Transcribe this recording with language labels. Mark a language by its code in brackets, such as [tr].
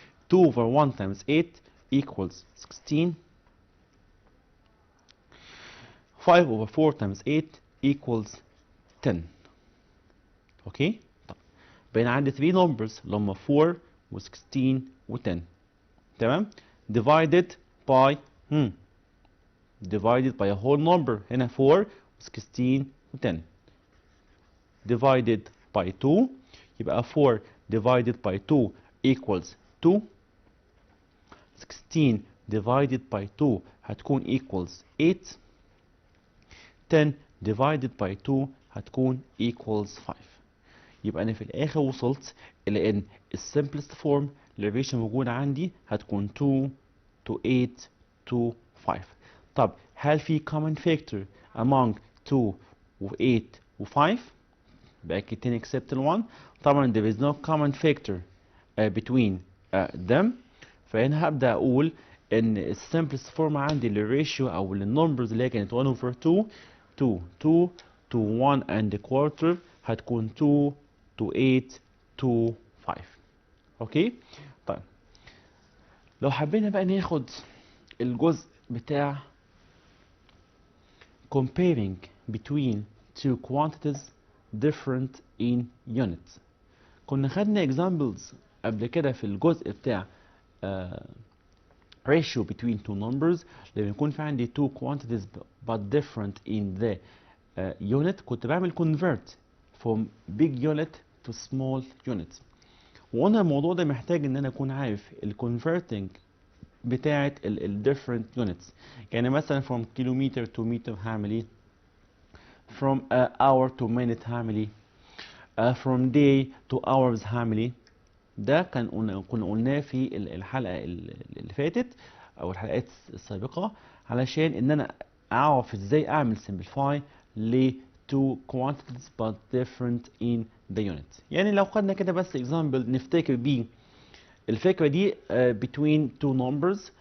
[en] 2 over 1 times 8 equals 16. 5 over 4 times 8 equals 10. [ar] اوكي، طب بين عندي [en] 3 numbers [ar] اللي هم 4 و 16 و 10. تمام، [en] divided by divided by a whole number. [ar] هنا 4 و 16 و 10. [en] divided by 2 [ar] يبقى [en] 4 divided by 2 equals 2. 16 divided by 2 [ar] هتكون [en] equals 8. 10 divided by 2 [ar] هتكون [en] equals 5. [ar] يبقى أنا في الآخر وصلت إلى إن السمبلست فورم للريشيو موجودة عندي هتكون 2 to 8 to 5. طب هل في [en] common factor among [ar] 2 و 8 و 5؟ بأكد تاني except ال 1. طبعا [en] there is no common factor between them. [ar] فهنا هبدأ أقول إن السمبلست فورم عندي للريشيو أو للنمبرز اللي هي كانت 1 over 2 2 2 to 1 and a quarter هتكون 2 to 8 to 5. اوكي، طيب لو حبينا بقى ناخد الجزء بتاع [en] comparing between two quantities different in units. [ar] كنا خدنا examples قبل كده في الجزء بتاع [en] ratio between two numbers. [ar] لما يكون في عندي [en] two quantities but different in the unit [ar] كنت بعمل [en] convert from big unit to small unit. [ar] وانا الموضوع ده محتاج ان انا اكون عارف الكونفرتنج بتاعه different units. يعني مثلا [en] from kilometer to meter [ar] هعمل ايه، [en] from hour to minute [ar] هعمل ايه، [en] from day to hours [ar] هعمل ايه. ده كنا قلناه في الحلقه اللي فاتت او الحلقات السابقه، علشان ان انا اعرف ازاي اعمل [en] simplify [ar] ل [en] two quantities but different in the unit. [ar] يعني لو خدنا كده بس example نفتكر بيه الفكرة دي [en] between two numbers.